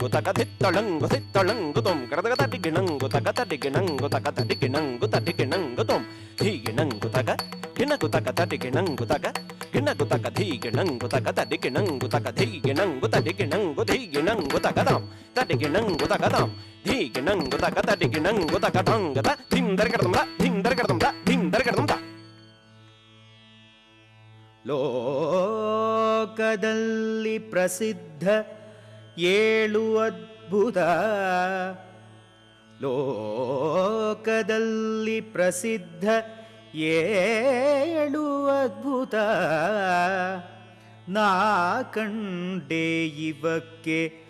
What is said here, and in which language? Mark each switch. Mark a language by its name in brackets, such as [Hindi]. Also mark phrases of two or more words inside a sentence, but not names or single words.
[Kannada] ತಕ್ಕ ದಿತ್ತಳಂಗು ದಿತ್ತಳಂಗು ತೊಂ ಕಡದಗ ತಡಿಗಿಣಂಗು ತಕ್ಕ ತಡಿಗಿಣಂಗು ತಕ್ಕ ತಡಿಗಿಣಂಗು ತಡಿಗಿಣಂಗು ತೊಂ ಧಿಗಿಣಂಗು ತಕ್ಕ ಗಿಣಗು ತಕ್ಕ ತಡಿಗಿಣಂಗು ತಕ್ಕ ಗಿಣಗು ತಕ್ಕ ಧಿಗಿಣಂಗು ತಕ್ಕ ತಡಿಗಿಣಂಗು ತಕ್ಕ ಧಿಗಿಣಂಗು ತಡಿಗಿಣಂಗು ಧಿಗಿಣಂಗು ತಕದಾಂ ತಡಿಗಿಣಂಗು ತಕದಾಂ ಧಿಗಿಣಂಗು ತಕ್ಕ ತಡಿಗಿಣಂಗು ತಕ್ಕ ದಂಗದ ಧಿಂದರ ಕಡದಂದ ಧಿಂದರ ಕಡದಂದ ಧಿಂದರ ಕಡದಂದ ಲೋಕದಲ್ಲಿ ಪ್ರಸಿದ್ಧ 7 ಅದ್ಭುತ ಲೋಕದಲ್ಲಿ ಪ್ರಸಿದ್ಧ 7 ಅದ್ಭುತ ನಾ ಕಂಡೆ ಇವಕ್ಕೆ